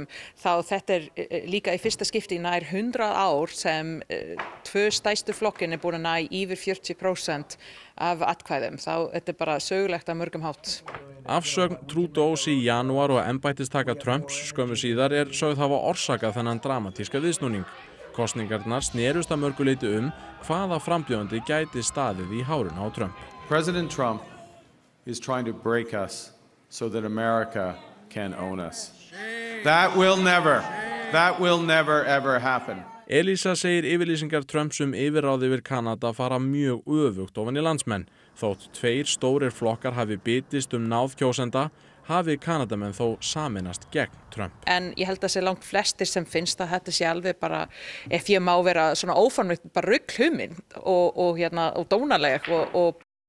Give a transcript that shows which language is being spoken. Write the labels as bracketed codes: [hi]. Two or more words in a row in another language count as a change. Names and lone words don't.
[is] Þá þetta er líka í fyrsta skipti nær 100 ár sem 2 stærstu flokkin er búin að ná yfir 40% af atkvæðum. Þá þetta er bara sögulegt að mörgum hátt. Afsögn Trudeaus í janúar og embættistaka Trumps skömmu síðar er sögð hafa orsakað þennan dramatíska viðsnúning. Kosningarnar snerust að mörgu leyti hvaða frambjóðandi gæti staðið í hárinu á Trump. [en] President Trump is trying to break us so that America can own us. That will never ever happen. [is] Elísa segir yfirlýsingar Trumps yfirráð yfir Kanada fara mjög öfugt ofan í landsmenn. Þótt 2 stórir flokkar hafi bitist náð kjósenda, hafi Kanadamenn þó sameinast gegn Trump. En ég held að sé langt flestir sem finnst að þetta sé alveg bara, ef ég má vera svona óformlegt, bara ruglhuminn og dónaleg og